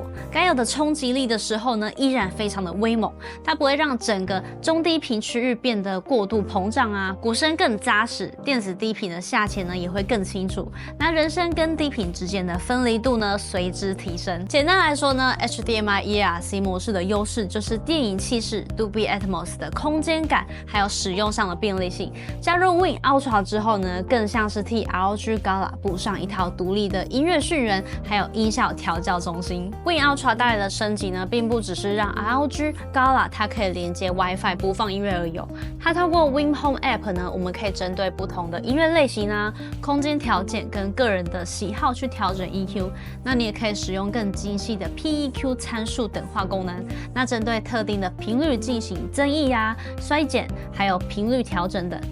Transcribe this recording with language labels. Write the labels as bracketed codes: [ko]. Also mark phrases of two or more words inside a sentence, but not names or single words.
[zh] 該有的衝擊力的時候呢，依然非常的威猛，它不會讓整個中低頻區域變得過度膨脹啊，鼓聲更扎實，電子低頻的下潛呢也會更清楚。那人聲跟低頻之間的分離度呢隨之提升。簡單來說呢 ，HDMI ERC 模式的優勢就是電影氣勢、Dolby Atmos 的空間感，還有使用上的便利性。加入 Win Ultra 之後呢，更像是替 ROG Gala 補上一套獨立的音樂訊源，還有音效調教中心。Win Ultra 帶來的升級呢，並不只是讓 ROG Gala 它可以連接 WiFi 播放音樂而已。它透過 Win Home App 呢，我們可以針對不同的音樂類型啊、空間條件跟個人的喜好去調整 EQ。那你也可以使用更精細的 PEQ 參數等化功能。那針對特定的頻率進行增益啊、衰減，還有頻率調整等。